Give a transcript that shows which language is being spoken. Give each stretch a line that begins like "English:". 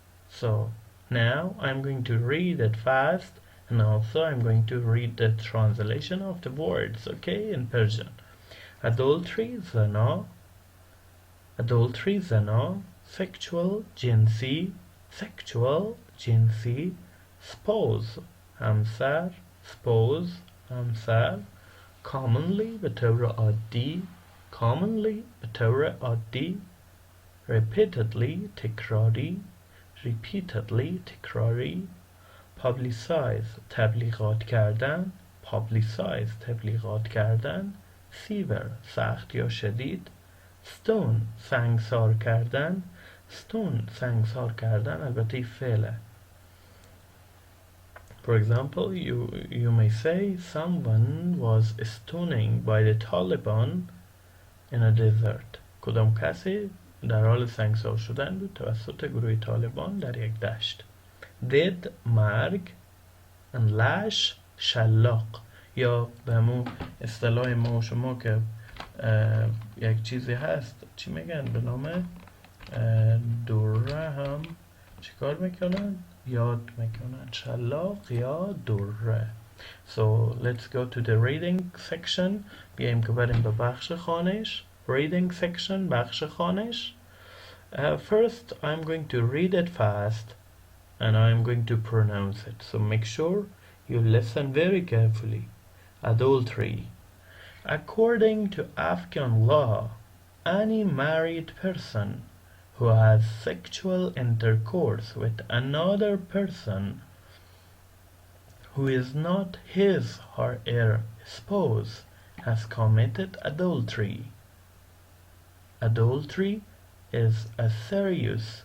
English: So now I'm going to read it fast and also I'm going to read the translation of the words, okay, in Persian. Adultery,
Persian: zina. Adultery, zina.
English: Sexual,
Persian: jinsi. Sexual, jinsi.
English: Spouse,
Persian: همسر. Spouse, همسر.
English: Commonly,
Persian: به طور عادی. Commonly, به طور عادی.
English: Repeatedly,
Persian: تکراری. Repeatedly, تکراری.
English: Publicize,
Persian: تبلیغات کردن. Publicize, تبلیغات کردن.
English: Fever,
Persian: سخت یا شدید.
English: Stone,
Persian: سنگسار کردن.
English: Stone,
Persian: سنگسار کردن البته فعله.
English: For example, you may say someone was stoning by the Taliban in a desert.
Persian: کدام کسی در حال سنگسار شدن بود توسط گروه طالبان در یک دشت.
English: Dead،
Persian: مرگ.
English: and lash،
Persian: شلاق. یا به همون اصطلاح ما و شما که یک چیزی هست چی میگن به نام دوره هم چیکار میکنن؟ یاد میکنن. شلاق یا دوره.
English: So let's go to the reading section.
Persian: بیایم که بریم به بخش خوانش.
English: Reading section،
Persian: بخش خوانش.
English: First I'm going to read it fast and I'm going to pronounce it. So make sure you listen very carefully. Adultery. According to Afghan law, any married person who has sexual intercourse with another person who is not his or her spouse has committed adultery. Adultery is a serious